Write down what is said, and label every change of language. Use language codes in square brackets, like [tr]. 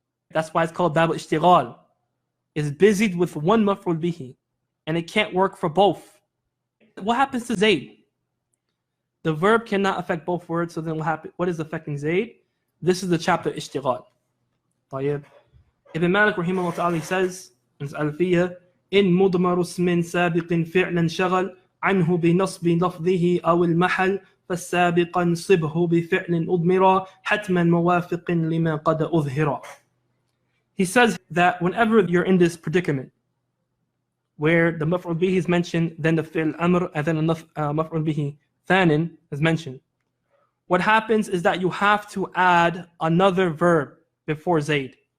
[en] That's why it's called bab al-ishtighal. It's busied with one maf'ul bihi. And it can't work for both. What happens to Zayd? The verb cannot affect both words, so then what happens? What is affecting Zayd? This is the chapter ishtighal. [ar] طيب. [en] Ibn Malik rahimahullah ta'ala says in his Alfiyah, [ar] إن مضمر اسم سابق فعلا شغل عنه بنصب لفظه أو المحل فالسابق انصبه بفعل أضمر حتما موافق لما قد أظهر. [en] He says that whenever you're in this predicament, where the maf'ul bihi is mentioned, then the fi'l amr, and then the maf'ul bihi thanin is mentioned. What happens is that you have to add another verb before Zayd.